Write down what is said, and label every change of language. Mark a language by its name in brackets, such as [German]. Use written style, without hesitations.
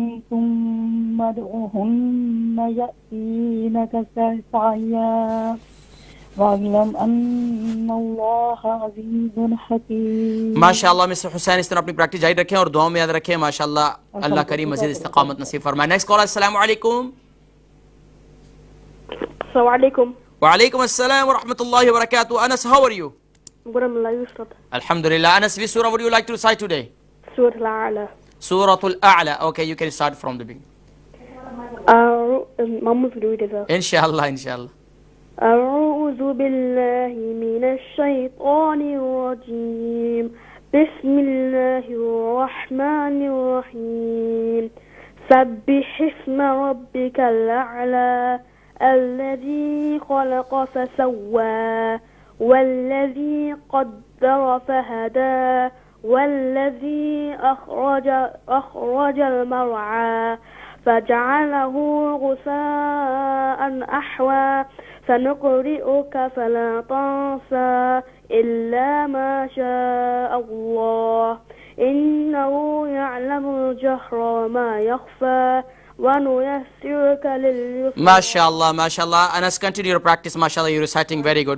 [Arabic] ثم ادعهن يأتينك سعيا واعلم ان اللہ عزیز حکیم. [Urdu] ماشاءاللہ مسٹر حسین اس طرح اپنی پریکٹس جاری رکھیں اور دعاؤں میں یاد رکھیں. ماشاءاللہ اللہ کریم مزید استقامت نصیب فرمائے. [English] Next call. [Urdu] السلام علیکم. [Arabic] السلام علیکم. وعلیکم السلام ورحمۃ اللہ وبرکاتہ. Anas, [English] how are you? Good, Allah Yusrat. Alhamdulillah. Anas, which surah would you like to recite today? Surah Al-A'la. Surah Al-A'la. Okay, you can start from the beginning. Mama will do it as well. Inshallah, inshallah. [Arabic] أعوذ بالله من الشيطان الرجيم. بسم الله الرحمن الرحيم. سبح اسم ربك الأعلى الذي خلق فسوى والذي قدر فهدى والذي أخرج المرعى فجعله غثاء أحوى سنقرئك فلا تنسى إلا ما شاء الله إنه يعلم الجهر وما يخفى وَنُيَسِّرُكَ لِلْيُسْرَى. [English] MashaAllah, MashaAllah. Anas, continue your practice. MashaAllah, you're reciting very good.